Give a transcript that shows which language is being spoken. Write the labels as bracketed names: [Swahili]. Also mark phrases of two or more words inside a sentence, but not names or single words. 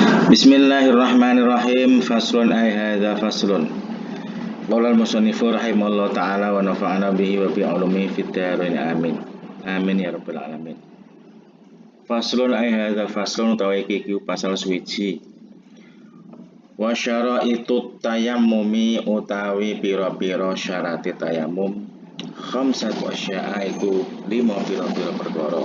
[Arabic] بسم الله الرحمن الرحيم. فصل أي هذا فصل. قال المصنف رحمه الله تعالى ونفعنا به وبعلومه في الدارين آمين. آمين يا رب العالمين. فصل أي هذا فصل [Javanese] utawa iki pasal suwiji. [Arabic] وشرائط التيمم [Javanese] utawi pira-pira syarate tayammum. [Arabic] خمسة أشياء [Javanese] iku 5 pira-pira perkara.